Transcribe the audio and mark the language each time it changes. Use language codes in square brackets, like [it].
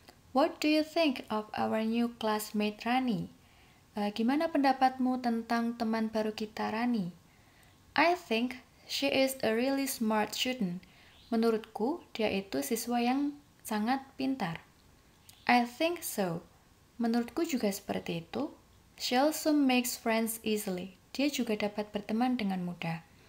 [en] What do you think of our new classmate Rani? [id] Gimana pendapatmu tentang teman baru kita Rani? [en] I think she is a really smart student. [id] Menurutku dia itu siswa yang sangat pintar. [en] I think so. [id] Menurutku juga seperti itu. [en] She also makes friends easily. [id] Dia juga dapat berteman dengan mudah.